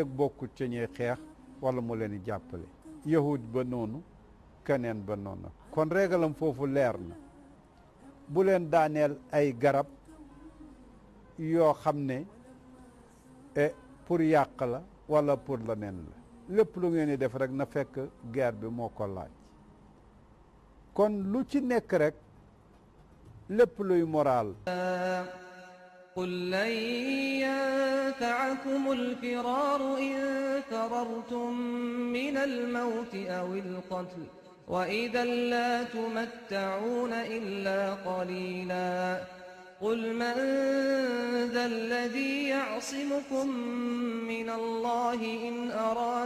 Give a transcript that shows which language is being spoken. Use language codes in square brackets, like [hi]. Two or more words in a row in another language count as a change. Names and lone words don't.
[wo] bokkut ca ñuy xeex wala mu leen di jàppale yahud ba noonu keneen ba noonu kon régalam foofu leer na bu leen daaneel ay garab yoo xam ne pour yàq la wala pour leneen la lépp lu ngeen di def rek na fekk guerre bi moo ko laaj kon lu ci nekk rek lépp luy moral [ar] قل لن ينفعكم الفرار إن فررتم من الموت أو القتل وإذا لا تمتعون إلا قليلا قل من ذا الذي يعصمكم من الله إن أراد